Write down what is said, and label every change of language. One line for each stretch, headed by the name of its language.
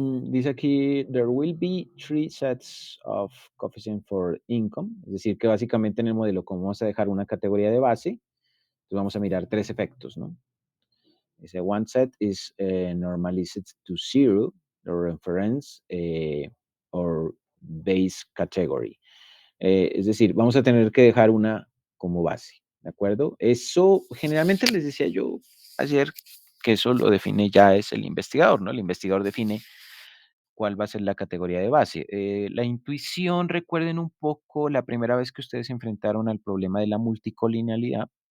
Spanish: Dice aquí,
English: there will be three sets of coefficient for income,
Spanish: es decir, que básicamente en el modelo, como vamos a dejar una categoría de base, entonces vamos a mirar tres efectos, ¿no? Dice,
English: one set is normalized to zero, the reference or base category.
Spanish: Es decir, vamos a tener que dejar una como base, ¿de acuerdo? Eso generalmente les decía yo ayer que eso lo define ya es el investigador, ¿no? El investigador define cuál va a ser la categoría de base. La intuición, recuerden un poco la primera vez que ustedes se enfrentaron al problema de la multicolinealidad.